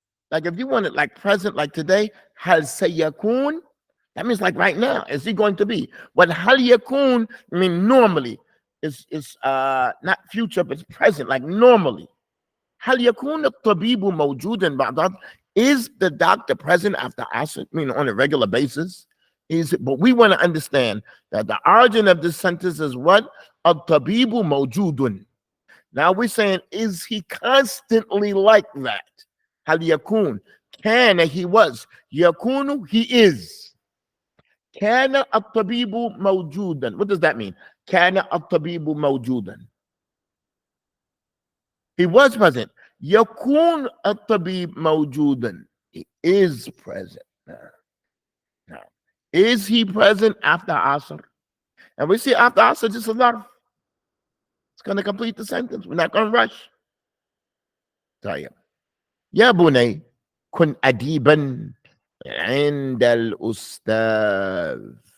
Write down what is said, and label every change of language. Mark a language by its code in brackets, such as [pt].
[en] Like if you want it like present, like today, هل سيكون? That means like right now, is he going to be? But هل يكون, I mean normally, it's not future, but it's present, like normally. [ar] هل يكون الطبيب موجودا بعد? [en] Is the doctor present after asr? I mean on a regular basis? But we want to understand that the origin of this sentence is what? [ar] الطبيب موجود. [en] Now we're saying, is he constantly like that? هل يكون? كان, he was. يكون, he is. [ar] كان الطبيب موجودا. [en] What does that mean? [ar] كان الطبيب موجودا. [en] He was present. [ar] يكون الطبيب موجودا. [en] He is present. No. Is he present after Asr? And we see after Asr just a lot. It's going to complete the sentence. We're not going to rush. طيب. [ar] يا بني كن أديبا عند الأستاذ.